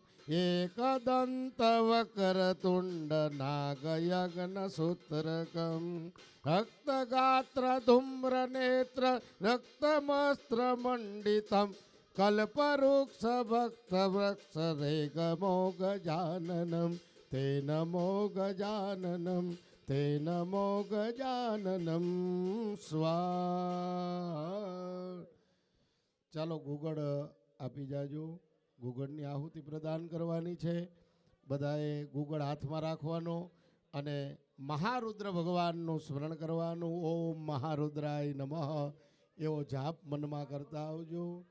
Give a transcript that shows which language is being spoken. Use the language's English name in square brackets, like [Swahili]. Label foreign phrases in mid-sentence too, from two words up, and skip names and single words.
[Sanskrit] एकदन्तवक्रतुण्डनागयज्ञसूत्रकम् रक्तगात्रधूम्रनेत्र रक्तमस्त्रमण्डितं कल्पवृक्षभक्तवृक्षरेगमो गजाननं ते नमो गजाननं ते नमो गजाननं स्वाहा। [Gujarati] ચાલો ગુગળ આપી જાજો. ગુગળની આહુતિ પ્રદાન કરવાની છે. બધાએ ગુગળ હાથમાં રાખવાનો અને મહારુદ્ર ભગવાનનું સ્મરણ કરવાનું. ઓમ મહારુદ્રાય નમઃ એવો જાપ મનમાં કરતા આવજો.